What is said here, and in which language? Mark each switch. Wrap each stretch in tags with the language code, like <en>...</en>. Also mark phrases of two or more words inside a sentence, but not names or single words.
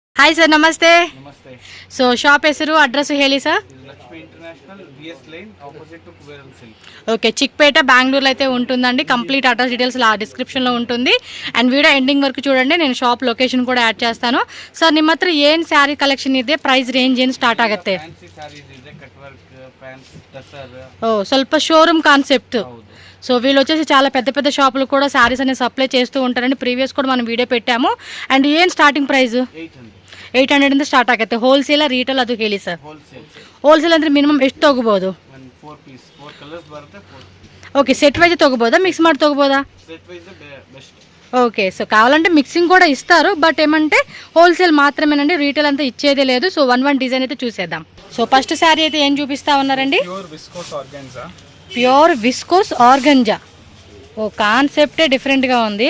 <kn>ಹಾಯ್ ಸರ್, ನಮಸ್ತೆ. ನಮಸ್ತೆ. ಸೊ ಶಾಪ್ ಹೆಸರು, ಅಡ್ರೆಸ್ ಹೇಳಿ ಸರ್.</kn> <te>లక్ష్మీ ఇంటర్నేషనల్ విఎస్ లైన్</te> <en>opposite to</en> <te>కుబేరన్ సిల్క్. ఓకే, చిక్పేట బెంగళూరులో అయితే ఉంటుందండి.</te> <en>complete address details</en> <te>డిస్క్రిప్షన్లో ఉంటుంది. అండ్</te> <en>video ending</en> <te>వరకు చూడండి. నేను</te> <en>shop location</en> <te>కూడ యాడ్ చేస్తాను.</te> <kn>ಸರ್, ನಿಮ್ಮ ಹತ್ರ ಏನು</kn> <en>saree collection</en> <kn>ಇದೆ?</kn> <en>price range</en> <kn>ಏನು ಸ್ಟಾರ್ಟ್ ಆಗುತ್ತೆ?</kn> <en>fancy sarees ಇದೆ, cut work, fancy tussar. ఓ, ಸ್ವಲ್ಪ showroom concept.</en> <te>సో వీళ్ళు వచ్చేసి చాలా పెద్ద పెద్ద షాపులు కూడా శారీస్ అనేది సప్లై చేస్తూ ఉంటారండి. ప్రీవియస్ కూడా మనం వీడియೋ పెట్టాము. అండ్</te> <kn>ಏನು</kn> <en>starting price?</en> <kn>800 ಇಂದ ಸ್ಟಾರ್ಟ್ ಆಗುತ್ತೆ.</kn> <en>wholesale retail</en> <kn>ಅದು ಹೇಳಿ ಸರ್. ಹೋಲ್ಸೇಲ್ ಅಂದ್ರೆ ಮಿನಿಮಮ್ ಎಷ್ಟು ತಗೋಬಹುದು? 4 ಪೀಸ್ 4 ಕಲರ್ಸ್ ಬರುತ್ತೆ. 4</kn> <te>ఓకే,</te> <en>set wise</en> <te>తగ్గబోదా, మిక్స్ ಮಾಡಿ తగ్గబోదా?</te> <en>set wise best.</en> <te>ఓకే, సో కావాలంటే మిక్సింగ్ కూడా ఇస్తారు. బట్ ఏమంటే హోల్సేల్ మాత్రమేనండి, రీటైల్ అంతా ఇచ్చేదే లేదు. సో</te> <en>one design</en> <te>అయితే చూసేద్దాం. సో</te> <en>first saree</en> <te>అయితే ఏం చూపిస్తా ఉన్నారండి?</te> <en>pure viscose organza. pure viscose organza.</en> <te>ఓ, కాన్సెప్టే డిఫరెంట్గా ఉంది.</te>